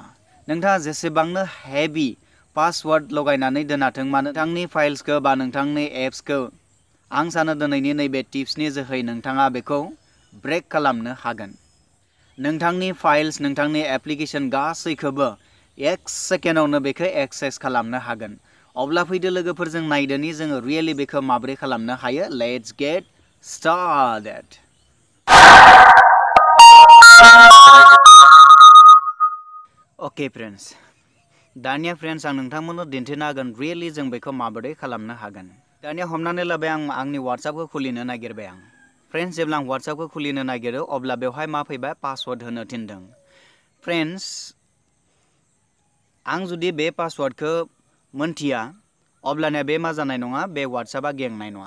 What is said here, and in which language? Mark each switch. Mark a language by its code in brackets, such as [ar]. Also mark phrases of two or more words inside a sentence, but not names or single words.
[brx] नोंथाङा जेसेबांनो [en] heavy password [brx] लगायनानै दोनाथों मानो नोंथांनि फाइल्सखौ बा नोंथांनि एप्सखौ आं सानो दिनैनि नैबे टिप्सनि जोहै नोंथाङा बेखौ ब्रेक खालामनो हागोन। नोंथांनि फाइल्स, नोंथांनि एप्लिकेशन गासैखौबो एक सेकेन्डआवनो बेखौ एक्सेस खालामनो हागोन। अब्ला फैदो लोगोफोर जों नायदोनि जोङो रियेलि बेखौ माबोरै खालामनो हायो। [en] let's get started. okay friends, [brx] दानिया फ्रेन्ड्स आं नोंथांमोननो दिन्थिनो हागोन रियेलि जों बेखौ माबोरै खालामनो हागोन। दानिया हमनानै लाबाय आं आंनि WhatsAppखौ खुलिनो नागिरबाय आं। फ्रेन्ड्स, जेब्ला आं WhatsAppखौ खुलिनो नागिरो अब्ला बेवहाय मा फैबाय? पासवार्ड होनो थिनदों। फ्रेन्ड्स, आं जुदि बे पासवार्डखौ मोनथिया अब्लानिया बे मा जानाय नङा, बे WhatsAppआ गेंनाय नङा।